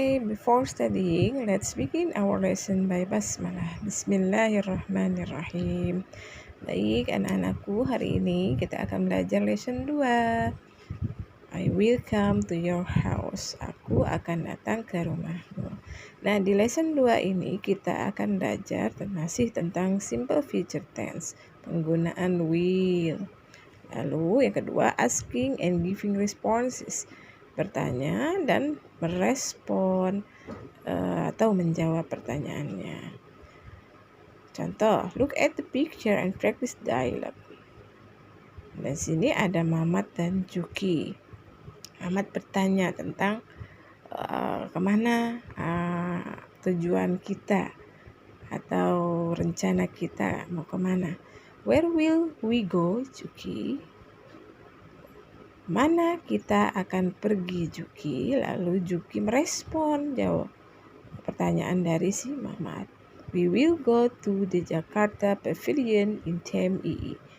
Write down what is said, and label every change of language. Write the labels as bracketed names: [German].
[English] before studying, let's begin our lesson by basmalah. [Indonesian] Bismillahirrahmanirrahim. Baik, anak-anakku, hari ini kita akan belajar lesson 2. [English] I will come to your house. [Indonesian] Aku akan datang ke rumahmu. Nah, di lesson 2 ini kita akan belajar masih tentang simple future tense, penggunaan will. Lalu yang kedua, [English] asking and giving responses, [Indonesian] bertanya dan merespon atau menjawab pertanyaannya. [English] Contoh, look at the picture and practice dialogue. [Indonesian] Di sini ada Mamat dan Juki. Mamat bertanya tentang kemana tujuan kita atau rencana kita mau kemana. [English] Where will we go, Juki? [Indonesian] Mana kita akan pergi, Juki? Lalu Juki merespon jawab pertanyaan dari si Mamat. [English] We will go to the Jakarta Pavilion in TMII.